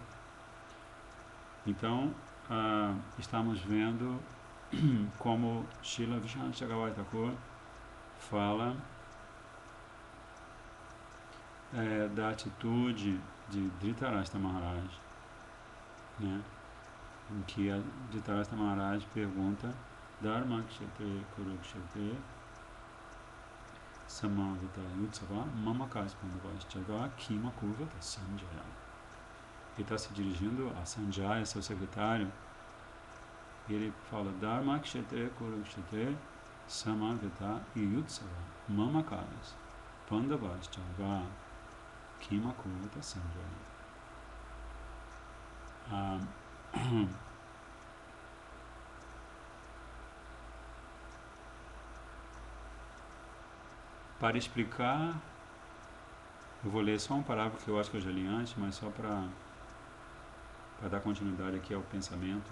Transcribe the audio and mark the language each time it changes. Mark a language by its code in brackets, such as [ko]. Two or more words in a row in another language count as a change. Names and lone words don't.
[pt] Então, estamos vendo como Srila Vishwanath Chakravarti Thakur fala da atitude de Dhritarashtra Maharaj, né? Em que a Dhritarashtra Maharaj pergunta [sa] धर्म क्षेत्रे कुरुक्षेत्रे समवेता युयुत्सवः मामकाः पाण्डवाश्चैव किम अकुर्वत सञ्जय. [pt] Ele está se dirigindo a Sanjaya, seu secretário, e ele fala [sa] धर्म क्षेत्रे कुरुक्षेत्रे समवेता युयुत्सवः मामकाः पाण्डवाश्चैव किम अकुर्वत सञ्जय. [pt] Para explicar, eu vou ler só um parágrafo que eu acho que eu já li antes, mas só para dar continuidade aqui ao pensamento.